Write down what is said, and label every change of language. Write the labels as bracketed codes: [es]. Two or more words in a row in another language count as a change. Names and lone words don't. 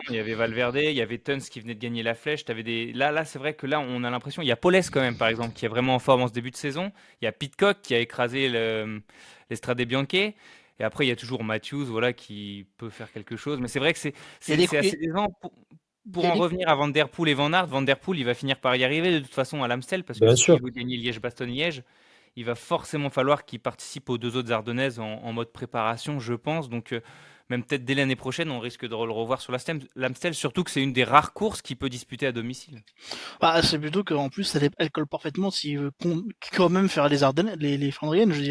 [fr] Il y avait Valverde, il y avait Tuns qui venait de gagner la flèche. Là, c'est vrai que là, on a l'impression. Il y a Paulès quand même, par exemple, qui est vraiment en forme en ce début de saison. Il y a Pidcock qui a écrasé l'Estrade Bianche. Et après, il y a toujours Matthews, voilà, qui peut faire quelque chose. Mais c'est vrai que c'est il y a c'est des, c'est assez décevant. il Pour y a en des, revenir à Van Der Poel et Van Aert, Van Der Poel, il va finir par y arriver de toute façon à l'Amstel, parce que bien sûr. s'il veut gagner Liège-Bastogne-Liège, il va forcément falloir qu'il participe aux deux autres Ardennaises en mode préparation, je pense. Donc, même peut-être dès l'année prochaine, on risque de le revoir sur l'Amstel, surtout que c'est une des rares courses qu'il peut disputer à domicile. bah, c'est plutôt qu'en plus, elle colle parfaitement s'il veut quand même faire les Ardennes, les Flandriennes, je veux dire.